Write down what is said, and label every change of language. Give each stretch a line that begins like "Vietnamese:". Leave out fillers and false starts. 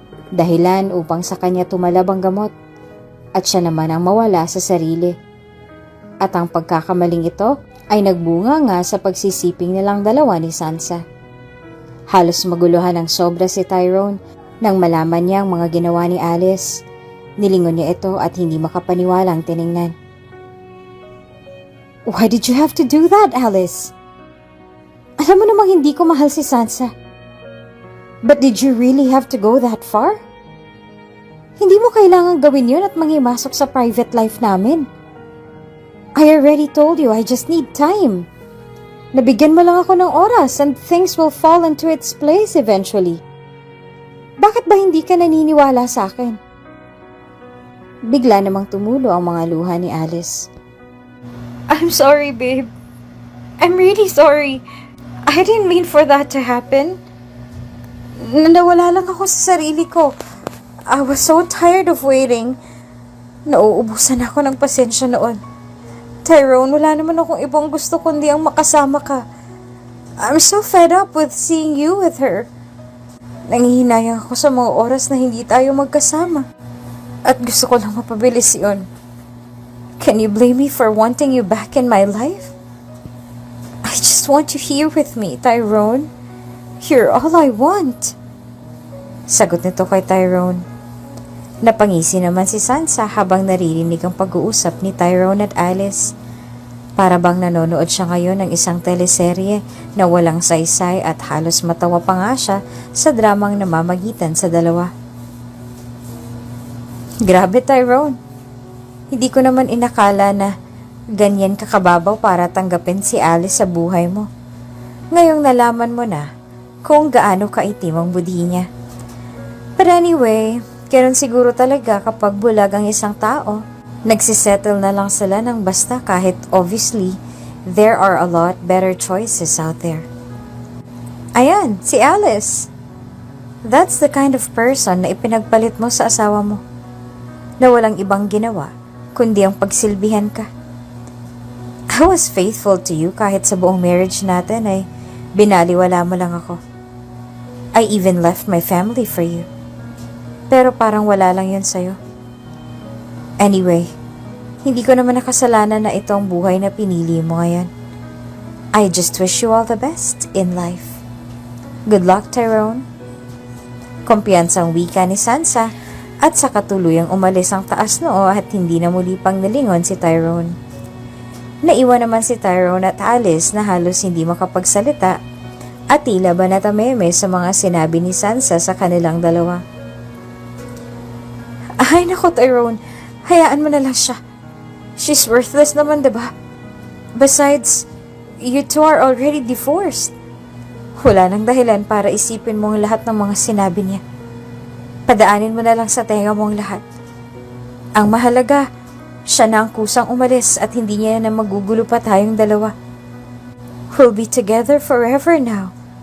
Filipino: Dahilan upang sa kanya tumalab ang gamot. At siya naman ang mawala sa sarili. At ang pagkakamaling ito ay nagbunga nga sa pagsisiping nilang dalawa ni Sansa. Halos maguluhan ng sobra si Tyrone nang malaman niya ang mga ginawa ni Alice. Nilingon niya ito at hindi makapaniwalang tiningnan.
English: Why did you have to do that, Alice?
Filipino: Alam mo namang hindi ko mahal si Sansa.
English: But did you really have to go that far?
Filipino: Hindi mo kailangang gawin yun at manghimasok sa private life namin.
English: I already told you I just need time.
Filipino: Nabigyan mo lang ako ng oras
English: and things will fall into its place eventually.
Filipino: Bakit ba hindi ka naniniwala sa akin? Bigla namang tumulo ang mga luha ni Alice.
English: I'm sorry, babe. I'm really sorry. I didn't mean for that to happen.
Filipino: Nawala lang ako sa sarili ko.
English: I was so tired of waiting.
Filipino: Nauubusan ako ng pasensya noon. Tyrone, wala naman akong ibang gusto kundi ang makasama ka.
English: I'm so fed up with seeing you with her.
Filipino: Nangihinayang ako sa mga oras na hindi tayo magkasama. At gusto ko lang mapabilis yun.
English: Can you blame me for wanting you back in my life? I just want you here with me, Tyrone. You're all I want.
Filipino: Sagot nito kay Tyrone. Napangisi naman si Sansa habang naririnig ang pag-uusap ni Tyrone at Alice. Para bang nanonood siya ngayon ng isang teleserye na walang saysay at halos matawa pa nga siya sa dramang namamagitan sa dalawa. Grabe, Tyrone. Hindi ko naman inakala na ganyan kakababaw para tanggapin si Alice sa buhay mo. Ngayong nalaman mo na kung gaano kaitim ang budi niya.
English: But anyway,
Filipino: ganoon siguro talaga kapag bulag ang isang tao. Nagsisettle na lang sila ng basta kahit
English: obviously there are a lot better choices out there.
Filipino: Ayan, si Alice.
English: That's the kind of person
Filipino: na ipinagpalit mo sa asawa mo. Na walang ibang ginawa kundi ang pagsilbihan ka.
English: I was faithful to you
Filipino: kahit sa buong marriage natin ay binaliwala mo lang ako.
English: I even left my family for you.
Filipino: Pero parang wala lang yun sa'yo. Anyway, hindi ko naman nakasalanan na ito ang buhay na pinili mo ngayon.
English: I just wish you all the best in life. Good luck, Tyrone.
Filipino: Kumpiyansang wika ni Sansa at sa katuluyang umalis ang taas noo at hindi na muli pang nalingon si Tyrone. Naiwan naman si Tyrone at Alice na halos hindi makapagsalita at tila ba natameme sa mga sinabi ni Sansa sa kanilang dalawa. Ay nako, Tyrone, hayaan mo na lang siya.
English: She's worthless
Filipino: naman, diba?
English: Besides, you two are already divorced.
Filipino: Wala nang dahilan para isipin mo ang lahat ng mga sinabi niya. Padaanin mo na lang sa tenga mo ang lahat. Ang mahalaga, siya na ang kusang umalis at hindi niya na magugulo pa tayong dalawa.
English: We'll be together forever now.